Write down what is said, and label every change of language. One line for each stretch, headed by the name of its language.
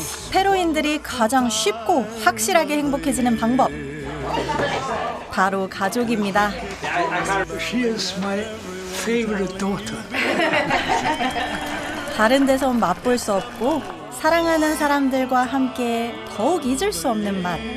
Korean: 페루인들이 가장 쉽고 확실하게 행복해지는 방법, 바로 가족입니다.
English: She is my favorite daughter.
Korean: 다른 데선 맛볼 수 없고 사랑하는 사람들과 함께 더욱 잊을 수 없는 맛.